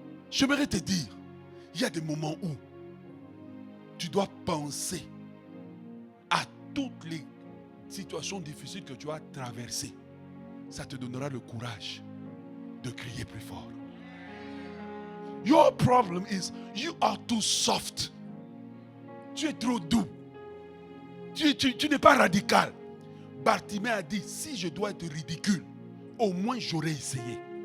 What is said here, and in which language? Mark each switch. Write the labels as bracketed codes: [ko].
[fr] J'aimerais te dire, il y a des moments où tu dois penser à toutes les situations difficiles que tu as traversées. Ça te donnera le courage de crier plus fort. [en] Your problem is you are too soft. [fr] Tu es trop doux. Tu n'es pas radical. Bartimée a dit, si je dois être ridicule, au moins j'aurais essayé.